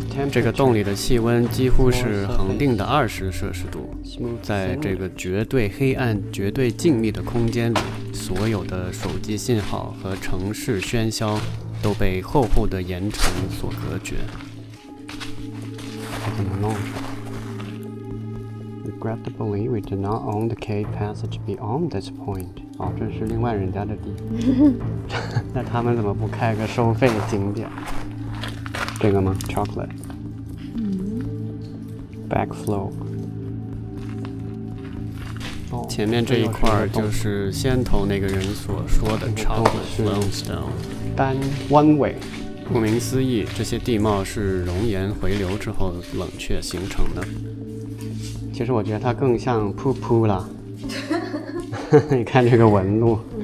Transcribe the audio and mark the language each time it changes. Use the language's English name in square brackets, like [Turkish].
[Chinese] 这个洞里的气温几乎是恒定的20摄氏度，在这个绝对黑暗、绝对静谧的空间里，所有的手机信号和城市喧嚣都被厚厚的岩层所隔绝。怎么弄 [English] ？Regrettably, we do not own the cave passage beyond this point. [Chinese] 哦，这是另外人家的地。那他们怎么不开个收费景点？这个吗 ？ [English] Chocolate. Backflow. [Chinese] 前面这一块儿就是先头那个人所说的 Chocolate Limestone 单弯尾。顾名思义，这些地貌是熔岩回流之后冷却形成的。其实我觉得它更像瀑布啦。你看这个纹路。